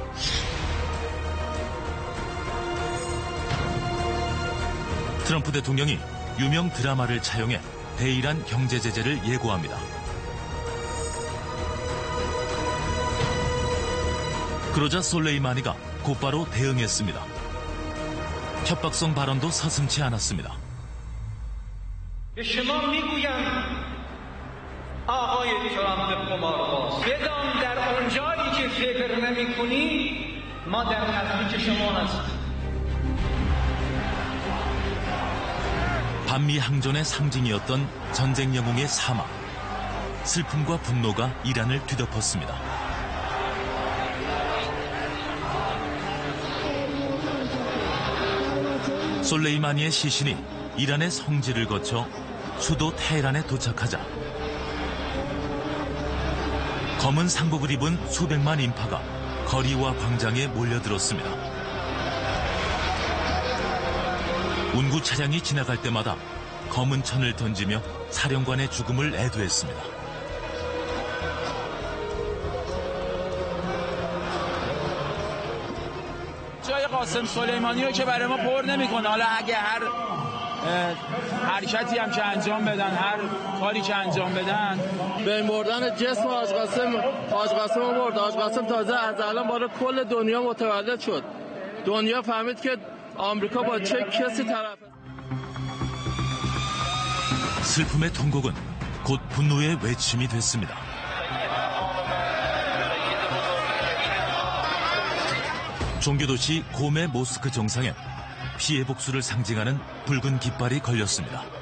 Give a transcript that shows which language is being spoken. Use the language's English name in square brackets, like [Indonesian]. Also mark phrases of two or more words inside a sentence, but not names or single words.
[Korean] 트럼프 대통령이 유명 드라마를 차용해 대이란 경제 제재를 예고합니다. 그러자 솔레이마니가 곧바로 대응했습니다. 협박성 발언도 서슴지 않았습니다. [Persian] به شما میگویم آقای ترامپ قمارباز بدان در اونجایی که فکر نمی‌کنی ما در نزدیک شما هستیم. [Korean] 반미 항전의 상징이었던 전쟁 영웅의 사망. 슬픔과 분노가 이란을 뒤덮었습니다. 솔레이마니의 시신이 이란의 성지를 거쳐 수도 테헤란에 도착하자 검은 상복을 입은 수백만 인파가 거리와 광장에 몰려들었습니다. 운구 차량이 지나갈 때마다 검은 천을 던지며 사령관의 죽음을 애도했습니다. [Persian] جای قاسم سلیمانی رو که برای ما پر نمی‌کنه. حالا اگه هر حرکتی هم که انجام بدن هر کاری که انجام بدن به این بردن جسم حاج قاسم برد. حاج قاسم تازه از الان بالا کل دنیا متولد شد. دنیا فهمید که آمریکا با چه کسی طرفه. [Korean] 슬픔의 통곡은 곧 분노의 외침이 됐습니다. 종교도시 고메 모스크 정상에 피해 복수를 상징하는 붉은 깃발이 걸렸습니다.